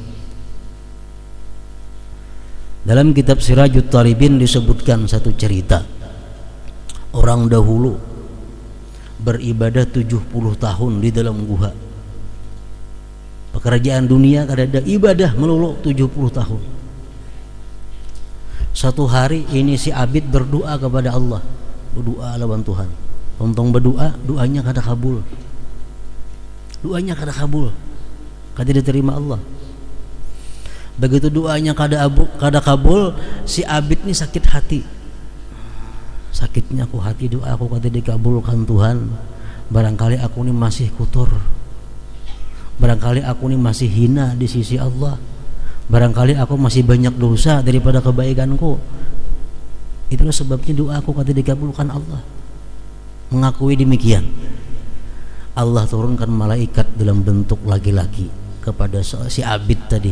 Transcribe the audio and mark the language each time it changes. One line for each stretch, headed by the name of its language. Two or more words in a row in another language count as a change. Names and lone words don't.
Indonesian: Dalam kitab Sirajut Talibin disebutkan satu cerita, orang dahulu beribadah 70 tahun di dalam gua. Pekerjaan dunia kadang-kadang ibadah melulu 70 tahun. Satu hari ini si abid berdoa kepada Allah, berdoa lawan Tuhan.
Banjar: Tontong berdoa, doanya kada kabul. Doanya kada kabul, kada diterima Allah. Begitu doanya kada kabul, si abid ini sakit hati. Sakitnya aku hati, doa aku kada dikabulkan Tuhan.
Indonesian: Barangkali aku ini masih kotor. Barangkali aku ini masih hina di sisi Allah. Barangkali aku masih banyak dosa daripada kebaikanku.
Banjar: Itulah sebabnya doa aku kada dikabulkan Allah.
Indonesian: Mengakui demikian, Allah turunkan malaikat dalam bentuk laki-laki kepada si abid tadi.